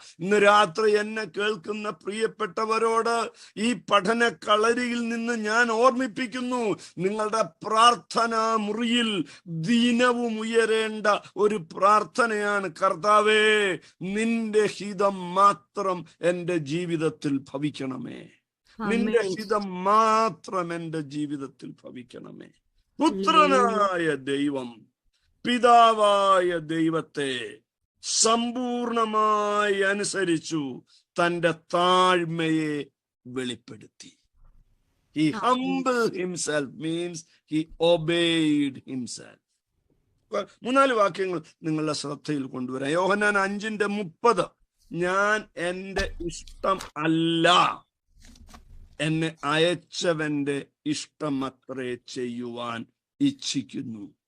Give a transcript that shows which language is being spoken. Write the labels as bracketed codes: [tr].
[ml] ഇന്ന് രാത്രി എന്നെ കേൾക്കുന്ന പ്രിയപ്പെട്ടവരോട് ഈ പഠന കളരിയിൽ നിന്ന് ഞാൻ ഓർമ്മിപ്പിക്കുന്നു, നിങ്ങളുടെ പ്രാർത്ഥനാ മുറിയിൽ ദിനവും ഉയരേണ്ട ഒരു പ്രാർത്ഥനയാണ്, കർത്താവേ, നിന്റെ ഹിതം മാത്രം എൻ്റെ ജീവിതത്തിൽ ഭവിക്കണമേ, നിന്റെ ഹിതം മാത്രം എൻ്റെ ജീവിതത്തിൽ ഭവിക്കണമേ. പുത്രനായ ദൈവം പിതാവായ ദൈവത്തെ സമ്പൂർണമായി അനുസരിച്ചു, തന്റെ താഴ്മയെ വെളിപ്പെടുത്തി. [en] He humbled himself means he obeyed himself. [ml] 3-4 വാക്യങ്ങൾ നിങ്ങളുടെ ശ്രദ്ധയിൽ കൊണ്ടുവരാം. യോഹന്നാൻ 5:30, ഞാൻ എൻ്റെ ഇഷ്ടം അല്ല, എന്നെ അയച്ചവന്റെ ഇഷ്ടം അത്രേ ചെയ്യുവാൻ ഇച്ഛിക്കുന്നു.